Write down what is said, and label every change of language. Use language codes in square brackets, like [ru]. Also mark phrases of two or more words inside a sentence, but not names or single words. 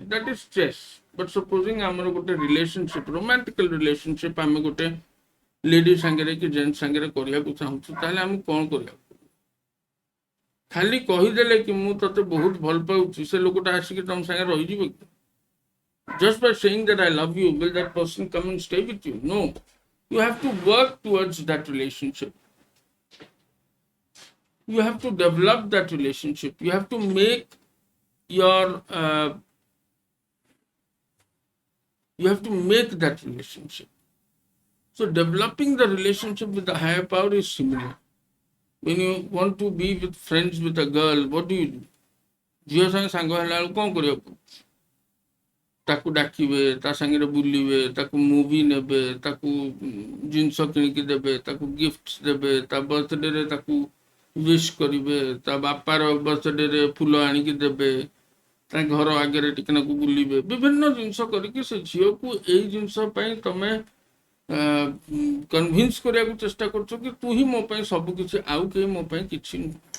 [en] That is chess. But supposing [or] ଆମର ଗୋଟେ [en] relationship, romantical relationship [or] ଆମେ ଗୋଟେ ଲେଡି ସାଙ୍ଗରେ କି ଜେଣ୍ଟ ସାଙ୍ଗରେ କରିବାକୁ ଚାହୁଁଛୁ, ତାହେଲେ ଆମକୁ କ'ଣ କରିବାକୁ ପଡ଼ିବ? ଖାଲି କହିଦେଲେ କି ମୁଁ ତତେ ବହୁତ ଭଲ ପାଉଛି, ସେ ଲୋକଟା ଆସିକି ତମ ସାଙ୍ଗରେ ରହିଯିବ କି? [en] Just by saying that I love you, will that person come and stay with you? No. You have to work towards that relationship. You have to develop that relationship. You have to make your that relationship. So developing the relationship with the higher power is similar. When you want to be with friends with a girl, what do you do? [or] ଝିଅ ସାଙ୍ଗେ ସାଙ୍ଗ ହେଲା ବେଳକୁ କ'ଣ କରିବାକୁ ପଡୁଛି? ତାକୁ ଡାକିବେ, ତା ସାଙ୍ଗରେ ବୁଲିବେ, ତାକୁ ମୁଭି ନେବେ, ତାକୁ ଜିନିଷ କିଣିକି ଦେବେ, ତାକୁ ଗିଫ୍ଟ ଦେବେ, ତା ବର୍ଥଡେରେ ତାକୁ ୱିଶ୍ କରିବେ, ତା ବାପାର ବର୍ଥଡେରେ ଫୁଲ ଆଣିକି ଦେବେ, ତା ଘର ଆଗରେ ଟିକେନାକୁ ବୁଲିବେ, ବିଭିନ୍ନ ଜିନିଷ କରିକି ସେ ଝିଅକୁ ଏଇ ଜିନିଷ ପାଇଁ ତମେ କନଭିନ୍ସ କରିବାକୁ ଚେଷ୍ଟା କରୁଛ କି ତୁ ହିଁ ମୋ ପାଇଁ ସବୁ କିଛି, ଆଉ କେହି ମୋ ପାଇଁ କିଛି ନୁହଁ।